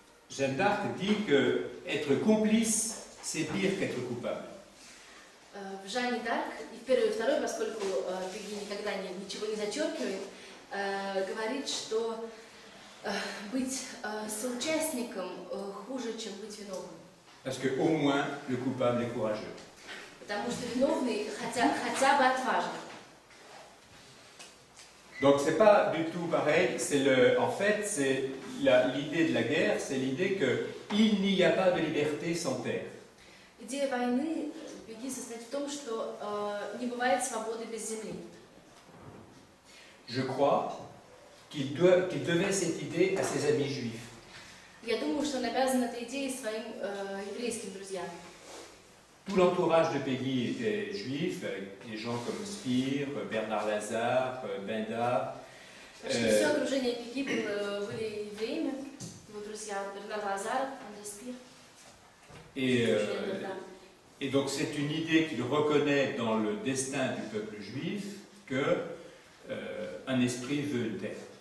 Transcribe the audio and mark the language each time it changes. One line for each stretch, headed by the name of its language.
French: Jeanne d'Arc dit que être complice, c'est pire qu'être coupable.
Russian: В Жанне Дарк, и в первой и второй, поскольку Пегги никогда ничего не зачеркивает, говорит, что быть соучастником хуже, чем быть виновным.
French: Parce qu'au moins, le coupable est courageux.
Russian: Потому что виновный хотя бы отважен.
French: Donc c'est pas du tout pareil. En fait, c'est l'idée de la guerre, c'est l'idée qu'il n'y a pas de liberté sans terre.
Russian: Идея войны Пегги состоит в том, что не бывает свободы без земли.
French: Je crois qu'il devait cette idée à ses amis juifs.
Russian: Я думаю, что он обязан этой идеей своим еврейским друзьям.
French: Tout l'entourage de Peggy était juif, avec des gens comme Spire, Bernard Lazare, Benda.
Russian: Почти все окружение Пегги были евреями, его друзья Бернар Лазар, Андрей Спир.
French: Et donc c'est une idée qu'il reconnaît dans le destin du peuple juif qu'un esprit veut une terre.